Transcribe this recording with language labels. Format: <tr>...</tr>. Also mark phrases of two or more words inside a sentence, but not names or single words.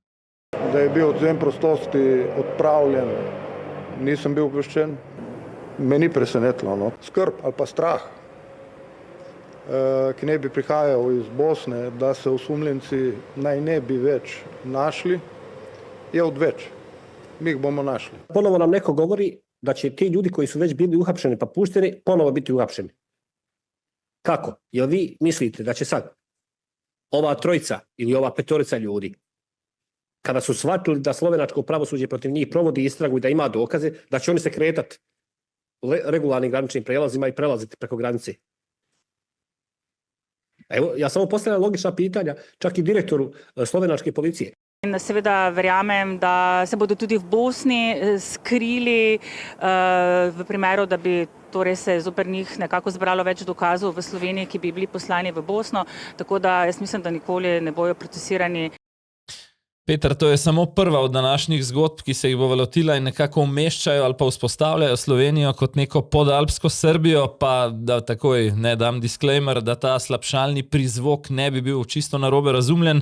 <sl>Da je bil odvzem prostosti odpravljen, nisem bil obveščen. Me ni presenetilo, no. Skrb ali pa strah, ki ne bi prihajal iz Bosne, da se osumljenci naj ne bi več našli, je odveč. Mi ih bomo našli.</sl> <bs>Ponovo nam neko govori da će ti ljudi koji su već bili uhapšeni pa pušteni ponovo biti uhapšeni. Kako? Jel vi mislite da će sad ova trojica ili ova petorica ljudi, kada su shvatili da slovenačko pravosuđe protiv njih provodi istragu i da ima dokaze, da će oni se kretati regularnim graničnim prelazima i prelaziti preko granice? Evo, ja samo postavljam logična pitanja, čak i direktoru slovenačke policije.</bs> <sl>In seveda verjamem, da se bodo tudi v Bosni skrili v primeru, da bi torej se zoper njih nekako zbralo več dokazov v Sloveniji, ki bi bili poslani v Bosno, tako da jaz mislim, da nikoli ne bojo procesirani. Peter, to je samo prva od današnjih zgodb, ki se jih bo lotila in nekako umeščajo ali pa vzpostavljajo Slovenijo kot neko podalpsko Srbijo, pa da takoj ne dam disclaimer, da ta slabšalni prizvok ne bi bil čisto narobe razumljen.</sl>